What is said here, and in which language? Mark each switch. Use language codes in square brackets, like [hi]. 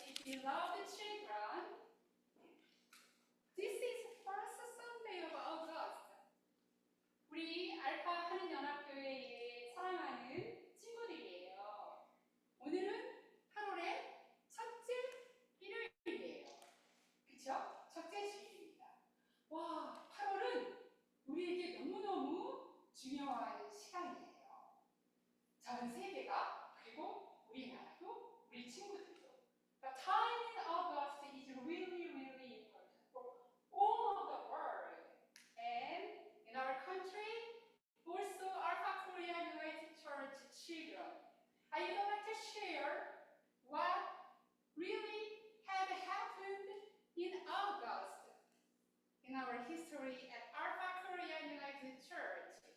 [en] Beloved children, this is first Sunday of August. [ko] 우리 알파 한인연합교회의 사랑하는 친구들이에요. 오늘은 8월의 첫째 일요일이에요. 그쵸? 첫째 주일입니다. 와, 8월은 우리에게 너무너무 중요한 시간이에요. 전 세계가, 그리고 우리나라도, 우리 친구들도. [en] The time in August is really, really important for all of the world. And in our country, also Alpha Korea United Church children. I would like to share what really had happened in August in our history at Alpha Korea United Church.